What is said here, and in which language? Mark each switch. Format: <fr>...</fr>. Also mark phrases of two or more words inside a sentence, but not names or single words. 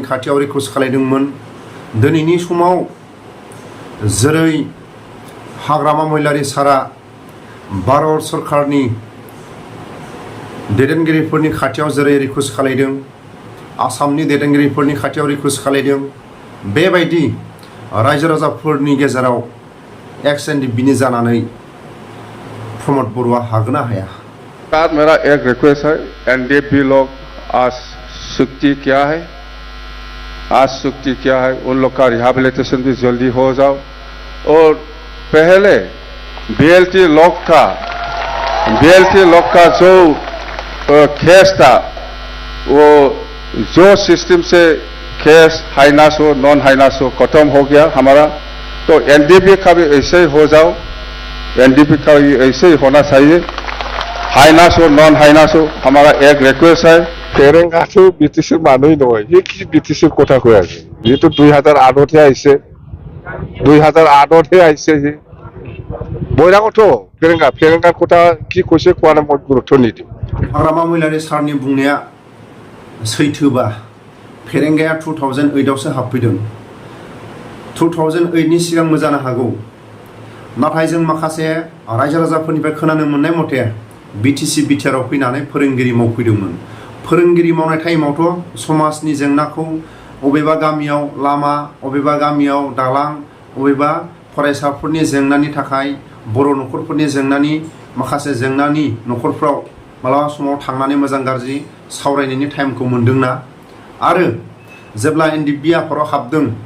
<brx>खाथियाव रिक्वेस्ट खालामदोंमोन दिनैनि समाव जेरै हाग्रामा महिलारि सारा भारत सरकारनि दैदेनगिरिफोरनि खाथियाव जेरै रिक्वेस्ट खालामदों आसामनि दैदेनगिरिफोरनि खाथियाव रिक्वेस्ट खालामदों बेबायदि रायजो राजाफोरनि गेजेराव एक्शन डिबिनि जानानै प्रमोद बरुवा हागोन ना हाया।</brx> <hi>साथ मेरा एक रिक्वेस्ट है एनडीपी लोग आज चुक्ति क्या है उन लोग का रिहैबिलिटेशन भी जल्दी हो जाओ और पहले बीएलटी लोग का जो केस था वो जो सिस्टम से केस हाइनास हो नॉन हाइनास हो खत्म हो गया हमारा तो एनडीपी का भी ऐसे ही हो जाओ एनडीपी का भी ऐसे ही होना चाहिए हाइनास हो नॉन हाइनास हो हमारा एक रिक्वेस्ट है</hi> <brx>फेरेंगाखौ बिटिसि</brx> <as>मानुই নহয় ये কি বিটিসির কথা কই আছে যেটো 2008 তে আইছে 2008 তে আইছে যে বইরাগতো फेरेंगा কথা কি কইছে কোয়ানা মত গুরুত্ব নিদি</as> <brx>हाग्रामा महिलारि सारनि बुंनाया सैथोबा फेरेंगाया 2008 आवसो हाबफैदों 2008 नि सिगांबो जानो हागौ नाथाय जों माखासे रायजो राजाफोरनिफ्राय खोनानो मोननाय मथे बिटिसि बिटिआरआव फैनानै फोरोंगिरि मावफैदोंमोन फोरोंगिरि मावनाय टाइमावथ' समाजनि जेंनाखौ अबेबा गामियाव लामा अबेबा गामियाव दालां अबेबा फरायसाफोरनि जेंनानि थाखाय बर' न'खरफोरनि जेंनानि माखासे जेंनानि न'खरफ्राव मालाबा समाव थांनानै मोजां गाज्रि सावरायनायनि टाइमखौ मोनदोंना आरो जेब्ला एनडीपी आफादाव हाबदों</brx>